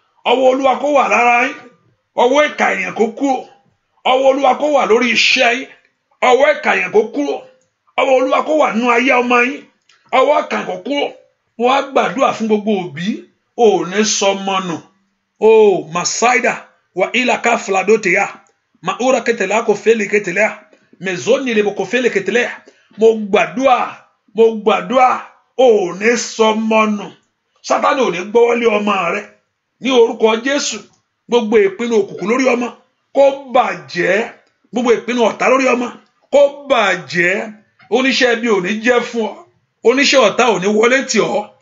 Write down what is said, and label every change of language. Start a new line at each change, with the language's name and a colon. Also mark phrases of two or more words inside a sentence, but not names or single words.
Yoruba: Ọwọ́ Olúwa kó wà lára yín. Ọwọ́ ìkà ènìyàn kó kúrò. Ọwọ́ Olúwa kó wà lórí iṣẹ́ yín. Ọwọ́ ìkà ènìyàn kó kúrò. Ọwọ́ Olúwa kó wà nínú ayé ọmọ yín. Ọwọ́ àkànkò kúrò. Mo wá gbàdúrà fún gbogbo òbí. O ò ní sọmọ nù. O, Masaida, wa ila ka fladote ya. Ma ura ketela ko fele ketela. Me zoni le ko fele ketela. Mo gbàdúrà, mo gbàdúrà. O ò ní sọmọ nù. Sátánì ò ní gbọ́wọ́lé ọmọ rẹ. Ní orúkọ Jésù, gbogbo ìpinnu òkùnkùn lórí ọmọ, kó bàjẹ́. Gbogbo ìpinnu ọ̀tá lórí ọmọ, kó bàjẹ́. Oníṣẹ́ ibi ò ní jẹ́ fún ọ. Oníṣẹ́ ọ̀tá ò ní wọlé tì ọ́.